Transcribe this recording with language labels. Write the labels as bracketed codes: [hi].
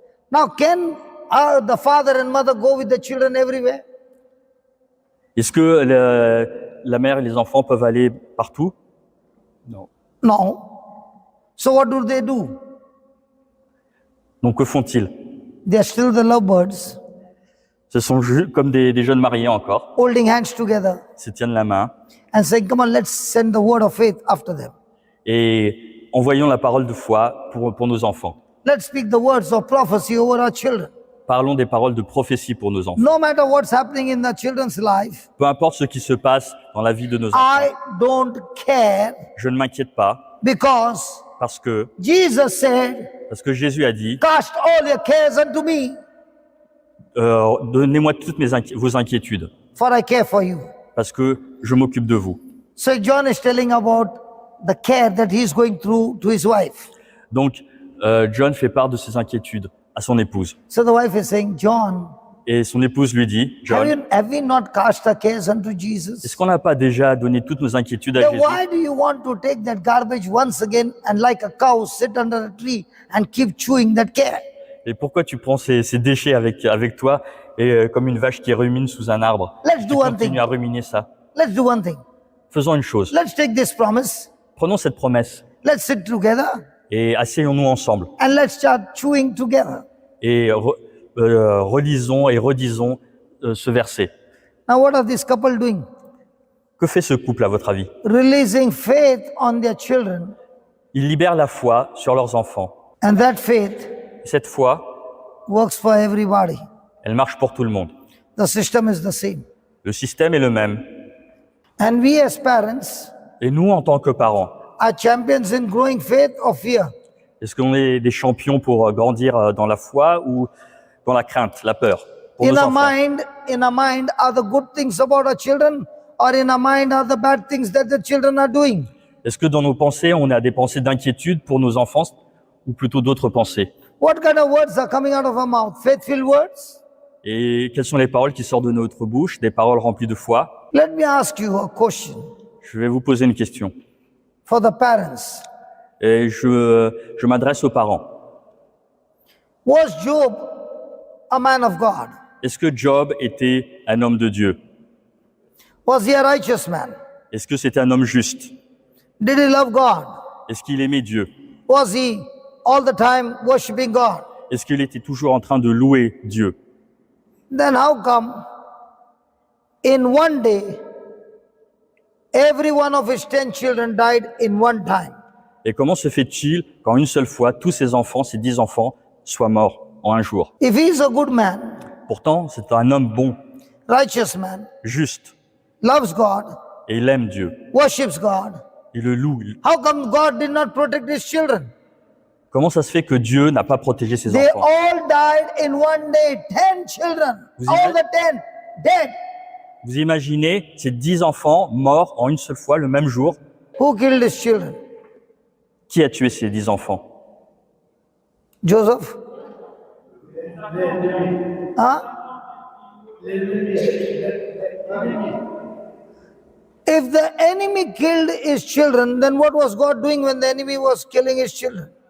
[en] Now, can the father and mother go with the children everywhere? [fr] Est-ce que la mère et les enfants peuvent aller partout? Non. [en] No. So what do they do? [fr] Donc que font-ils? [en] They are still the lovebirds, [fr] Ce sont comme des jeunes mariés encore. [en] holding hands together [fr] Ils se tiennent la main [en] and saying, come on, let's send the word of faith after them. [fr] et envoyons la parole de foi pour nos enfants. [en] Let's speak the words of prophecy over our children. [fr] Parlons des paroles de prophétie pour nos enfants. [en] No matter what's happening in the children's life, [fr] Peu importe ce qui se passe dans la vie de nos enfants, [en] I don't care [fr] je ne m'inquiète pas [en] because [fr] parce que [en] Jesus said, [fr] Jésus a dit [en] cast all your cares unto me, [fr] donnez-moi toutes vos inquiétudes [en] for I care for you. [fr] parce que je m'occupe de vous. [en] So John is telling about the care that he's going through to his wife. [fr] Donc John fait part de ses inquiétudes à son épouse [en] So the wife is saying, John, [fr] et son épouse lui dit, John, [en] have we not cast our cares unto Jesus? [fr] est-ce qu'on n'a pas déjà donné toutes nos inquiétudes à [en] Then [fr] Jésus? [en] why do you want to take that garbage once again and like a cow sit under a tree and keep chewing that care? [fr] Et pourquoi tu prends ces déchets avec toi et comme une vache qui rumine sous un arbre, [en] Let's do one thing. [fr] continues à ruminer ça? [en] Let's do one thing. [fr] Faisons une chose. [en] Let's take this promise. [fr] Prenons cette promesse [en] Let's sit together [fr] et asseyons-nous ensemble [en] and let's start chewing together. [fr] et relisons et redisons ce verset. [en] Now, what are this couple doing? [fr] Que fait ce couple à votre avis? [en] Releasing faith on their children. [fr] Ils libèrent la foi sur leurs enfants. [en] And that faith [fr] Cette foi, [en] works for everybody. [fr] elle marche pour tout le monde. [en] The system is the same. [fr] Le système est le même. [en] And we as parents [fr] Et nous, en tant que parents, [en] are champions in growing faith or fear. [fr] est-ce qu'on est des champions pour grandir dans la foi ou dans la crainte, la peur pour nos enfants? [en] In our mind are the good things about our children, or in our mind are the bad things that the children are doing? [fr] Est-ce que dans nos pensées, on a des pensées d'inquiétude pour nos enfants ou plutôt d'autres pensées? [en] What kind of words are coming out of our mouth? Faith-filled words? [fr] Et quelles sont les paroles qui sortent de notre bouche? Des paroles remplies de foi? [en] Let me ask you a question [fr] Je vais vous poser une question. [en] for the parents. [fr] Et je m'adresse aux parents. [en] Was Job a man of God? [fr] Est-ce que Job était un homme de Dieu? [en] Was he a righteous man? [fr] Est-ce que c'était un homme juste? [en] Did he love God? [fr] Est-ce qu'il aimait Dieu? [en] Was he all the time worshiping God? [fr] Est-ce qu'il était toujours en train de louer Dieu? [en] Then how come in one day every one of his 10 children died in one time? [fr] Et comment se fait-il qu'en une seule fois, tous ses enfants, ses 10 enfants, soient morts en un jour? [en] If he is a good man, [fr] Pourtant, c'est un homme bon, [en] righteous man, [fr] juste, [en] loves God, [fr] et il aime Dieu. [en] worships God, [fr] Il le loue. [en] how come God did not protect his children? [fr] Comment ça se fait que Dieu n'a pas protégé ses [en] They [fr] enfants? [en] all died in one day. 10 children, [fr] Vous [en] all [fr] ima- [en] the 10 dead. [fr] Vous imaginez ces 10 enfants morts en une seule fois, le même jour? [en] Who killed his children? [fr] Qui a tué ces 10 enfants? [en] Joseph? Huh? If the enemy killed his children, then what was God doing when the enemy was killing his children?